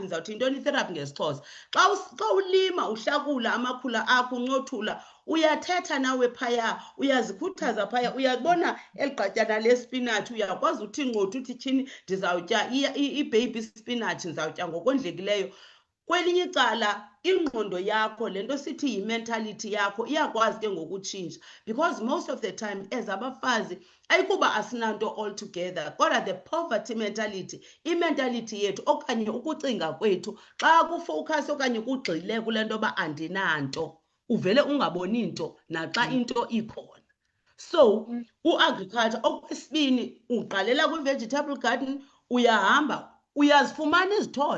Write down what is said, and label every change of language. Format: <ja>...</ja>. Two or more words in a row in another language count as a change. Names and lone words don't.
<xh>Ndizawuthi yintoni itherapy ngesiXhosa? Xa ulima uhlakula amakhula akho, uncothula, uyathetha nawe phaya, uyazikhuthaza phaya, uyabona eli gqatyana lespinatshi, uyakwazi uthi ncothu, uthi tyhini ndizawutya i-</xh> <en>baby spinach,</en> <xh>ndizawutya ngokondlekileyo. Kwelinye icala ingqondo yakho, le nto sithi yi-mentality yakho, iyakwazi ke ngokutshintsha,</xh> <en>because most of the time as</en> <xh>abafazi ayikuba asinanto</xh> <en>all together, kodwa the poverty mentality,</en> <xh>imentality yethu okanye ukucinga kwethu xa kufowukhasi okanye kugxile kule nto yoba andinanto, uvele ungaboni nto naxa into ikhona. So uagriculture, okwesibini, uqalela kwi-vegetable garden, uyahamba uyazifumana izithole.</xh>